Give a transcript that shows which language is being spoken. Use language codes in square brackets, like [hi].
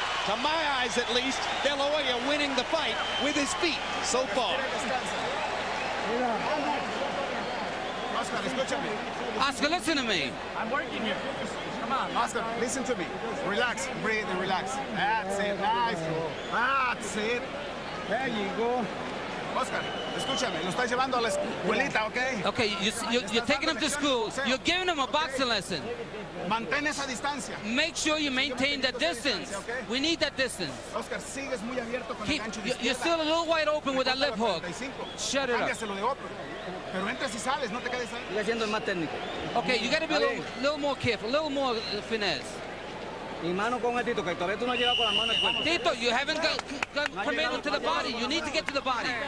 [en] To my eyes, at least, De La Hoya winning the fight with his feet so far. [es] Oscar, escúchame. [en] Oscar, listen to me. I'm working here. Come on, Oscar, listen to me. Relax, breathe and relax. That's it, nice. That's it. There you go. [es] Oscar, escúchame, lo estás llevando a la escuelita, ¿ok? [en] Okay, you're taking him to school. You're giving him a boxing lesson. [es] Mantén esa distancia. [en] Make sure you maintain that distance. We need that distance. [es] Oscar, sigues muy abierto con el gancho de [en] You're still a little wide open with that left hook. Shut it up. [es] Cámbiaselo de otro. Pero entras y sales, no te quedes ahí. Sigue siendo el más técnico. [en] Okay, you got to be a little more careful, a little more finesse. [es] Y mano con el Tito, que todavía tú no has llegado con las manos al cuerpo. [en] Tito, you haven't got permitted to the body. You need to get to the body.